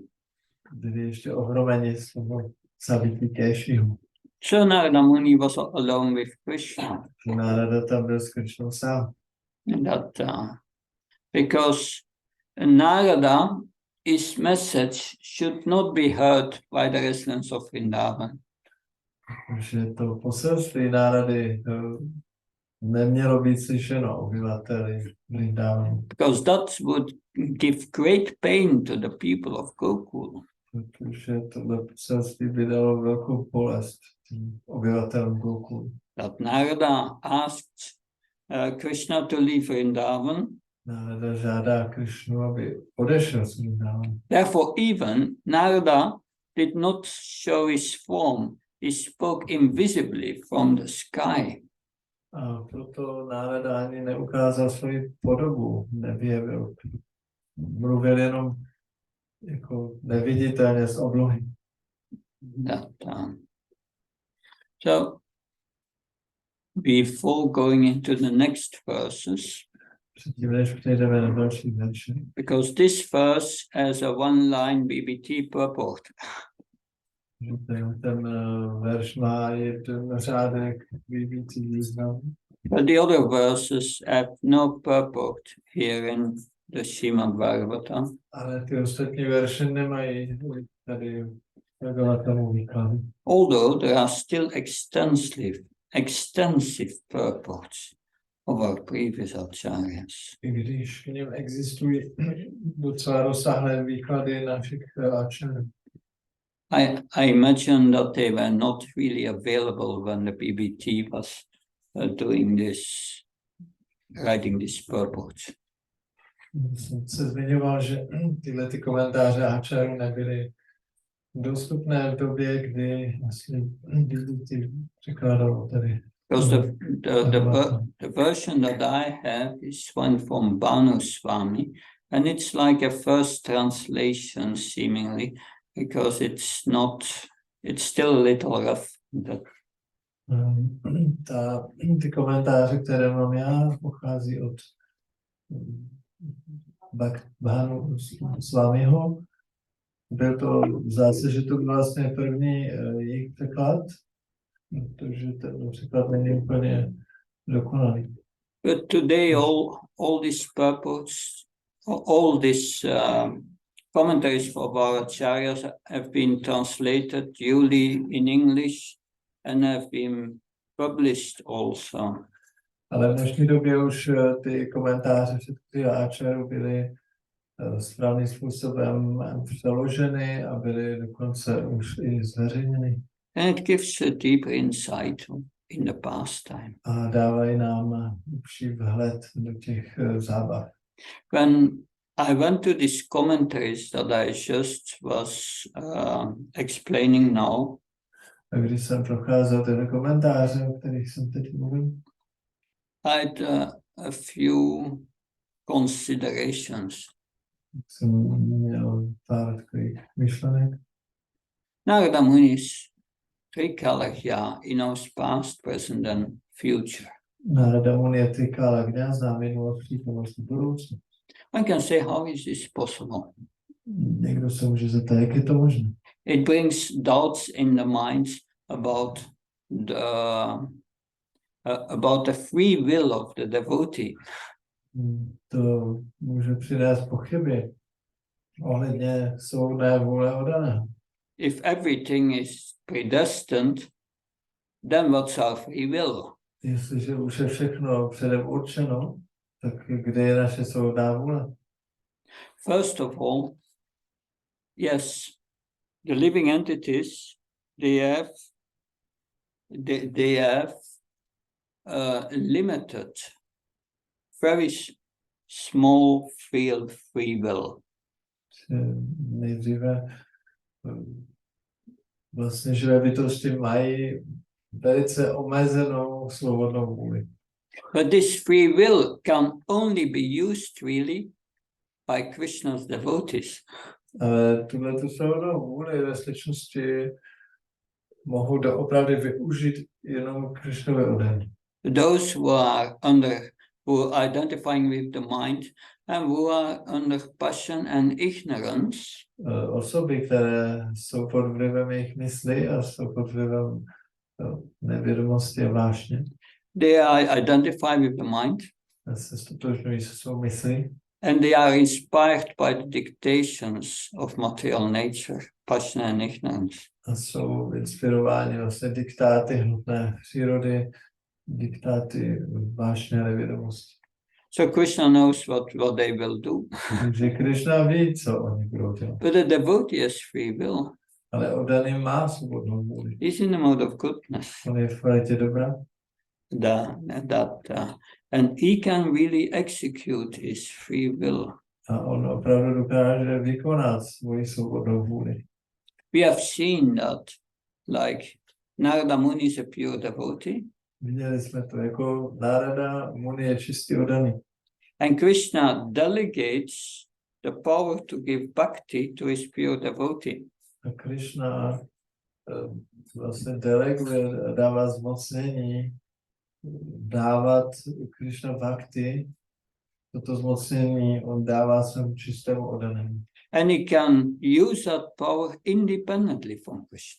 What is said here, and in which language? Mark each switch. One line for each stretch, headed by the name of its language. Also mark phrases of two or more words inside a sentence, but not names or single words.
Czech: Byli ještě ohromeni z toho zabití Keshiho.
English: So Narada Muni was alone with Krishna.
Czech: Narada tam byl s Krishnou sám.
English: Because Narada, his message should not be heard by the residents of Vrindavan.
Czech: Protože to poselství Narady nemělo být slyšeno obyvateli Vrindavanu.
English: Because that would give great pain to the people of Gokul.
Czech: Protože tohle poselství by dalo velkou bolest obyvatelům Gokulu.
English: That Narada asked Krishna to leave Vrindavan.
Czech: Narada žádá Krishnu, aby odešel z Vrindavanu.
English: Therefore, even Narada did not show his form. He spoke invisibly from the sky.
Czech: A proto Narada ani neukázal svoji podobu, nevyjevil. Mluvil jenom jako neviditelně z oblohy.
English: So, before going into the next verses,
Czech: Předtím, než přejdeme na další verše,
English: because this verse has a one-line BBT purport.
Czech: ten verš má jeden řádek BBT význam.
English: But the other verses have no purport here in the Srimad Bhagavatam.
Czech: Ale ty ostatní verše nemají tady Bhagavatamu výkladu.
English: Although there are still extensive purports of our previous acharyas.
Czech: I když v něm existují docela rozsáhlé výklady našich acharyů.
English: I imagine that they were not really available when the BBT was writing this purport.
Czech: Jsem se zmiňoval, že tyhle ty komentáře acharyů nebyly dostupné v době, kdy vlastně BBT překládalo tady
English: Because the version that I have is one from Bhanu Swami, and it's like a first translation seemingly, because it's still a little rough.
Czech: Ty komentáře, které mám já, pochází od Bhanu Swamiho. Byl to, zdá se, že to byl vlastně první jejich překlad, protože ten překlad není úplně dokonalý.
English: But today all these purports, all these commentaries for Bhattacharyas have been translated duly in English and have been published also.
Czech: Ale v dnešní době už ty komentáře všech áčarů byly správným způsobem přeloženy a byly dokonce už i zveřejněny.
English: And it gives a deeper insight in the pastime.
Czech: A dávají nám užší vhled do těch zábav.
English: When I went to these commentaries that I just was explaining now,
Czech: A když jsem procházel tyhle komentáře, o kterých jsem teď mluvil,
English: I had a few considerations.
Czech: jsem měl pár takových myšlenek.
English: Narada Muni's Trikalagya, he knows past, present and future.
Czech: Narada Muni je Trikalagya, zná minulost, přítomnost, budoucnost.
English: One can say, how is this possible?
Czech: Někdo se může zeptat, jak je to možné?
English: It brings doubts in the minds about the free will of the devotee.
Czech: To může přinést pochyby ohledně svobodné vůle oddaného.
English: If everything is predestined, then what's our free will?
Czech: Jestliže už je všechno předem určeno, tak kde je naše svobodná vůle?
English: First of all, yes, the living entities, they have limited, very small field free will.
Czech: Nejdříve vlastně živé bytosti mají velice omezenou svobodnou vůli.
English: But this free will can only be used really by Krishna's devotees.
Czech: Ale tuhle svobodnou vůli ve skutečnosti mohou doopravdy využít jenom Krishnovi oddaní.
English: Those who are identifying with the mind and who are under passion and ignorance.
Czech: Osoby, které jsou pod vlivem jejich mysli a jsou pod vlivem nevědomosti a vášně.
English: They identify with the mind.
Czech: Se stotožňují se svou myslí.
English: And they are inspired by the dictations of material nature, passion and ignorance.
Czech: A jsou inspirováni vlastně diktáty hmotné přírody, diktáty vášně a nevědomosti.
English: So Krishna knows what they will do.
Czech: Takže Krishna ví, co oni budou dělat.
English: But the devotee has free will.
Czech: Ale oddaný má svobodnou vůli.
English: He's in the mode of goodness.
Czech: On je v kvalitě dobra.
English: And he can really execute his free will.
Czech: A on opravdu dokáže vykonat svoji svobodnou vůli.
English: We have seen that, like Narada Muni is a pure devotee.
Czech: Viděli jsme to, jako Narada Muni je čistý oddaný.
English: And Krishna delegates the power to give bhakti to his pure devotee.
Czech: A Krishna vlastně deleguje, dává zmocnění dávat Krishna bhakti, toto zmocnění on dává svému čistému oddanému.
English: And he can use that power independently from Krishna.